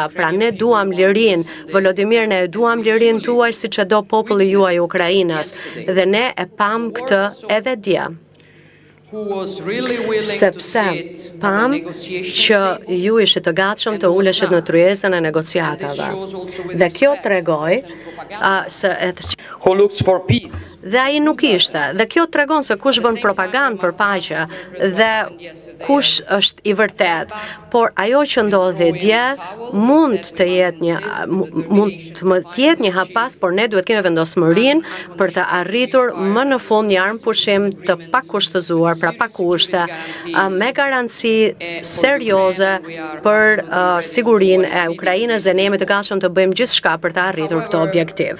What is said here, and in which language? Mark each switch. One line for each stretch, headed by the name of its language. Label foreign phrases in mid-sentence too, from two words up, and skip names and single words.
Albanian: Pra ne duam lirinë, Volodimir, ne duam lirinë tuaj siç e do populli juaj Ukrainës dhe ne e pam këtë edhe dje. Sepse pam që ju ishit të gatshëm të uleshit në tryezën e negociatave. Dhe kjo tregoi se
English: who looks for peace.
Albanian: Dhe ai nuk ishte. Dhe kjo tregon se kush bën propagandë për paqe dhe kush është i vërtet. Por ajo që ndodhi dje mund të jetë një hapas, por ne duhet kemi vendosmërinë për të arritur më në fund një armpushim të pakushtëzuar, pra pa kushte, me garanci serioze për sigurinë e Ukrainës dhe ne jemi të gatshëm të bëjmë gjithçka për të arritur këtë objektiv.